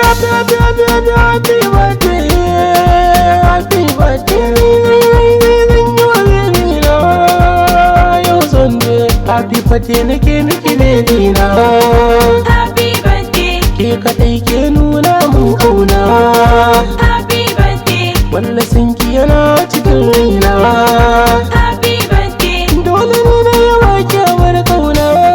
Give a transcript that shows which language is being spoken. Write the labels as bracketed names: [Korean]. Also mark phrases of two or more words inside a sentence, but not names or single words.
[English] birthday, happy birthday, happy birthday. Happy, happy, happy, happy, happy birthday, happy birthday. [Hausa] Yau Sunday. [English] Happy birthday [Hausa] nake miki baby na. [English] Happy birthday. [Hausa] Ke kaɗai ke nuna mun ƙauna. [English] Happy birthday. [Hausa] Walla san ki yana cikin raina. [English] Happy birthday. [Hausa] Dole ne na yi wa kyawar ƙauna.